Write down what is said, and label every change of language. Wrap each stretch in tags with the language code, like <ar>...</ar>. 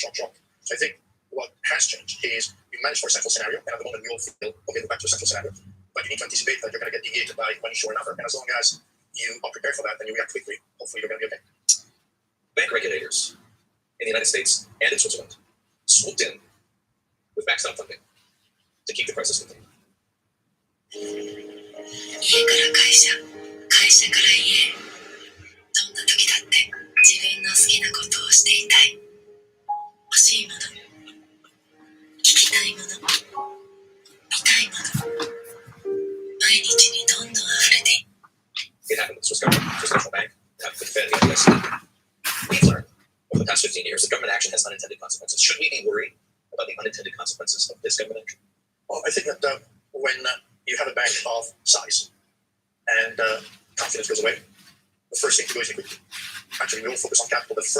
<en>So I think what has changed is we managed for a central scenario, and at the moment we all feel, okay, we're back to a central scenario. But you need to anticipate that you're going to get deviated by one issue or another. And as long as you are prepared for that and you react quickly, hopefully you're going to be okay. Bank regulators in the United States and in Switzerland swooped in with backstop funding to keep the crisis contained.</en> <ja>家から会社、会社から家へ。どんな時だって自分の好きなことをしていたい。欲しいもの、聞きたいもの、見たいもの。毎日にどんどん溢れている。</ja> <en>It happened with the Swiss government, Swiss National Bank, it happened with the Fed, the FDIC. We've learned over the past 15 years that government action has unintended consequences. Should we be worried about the unintended consequences of this government action? Well, I think that when you have a bank of size and confidence goes away, the first thing to go is liquidity. Actually, we all focus on capital.</en>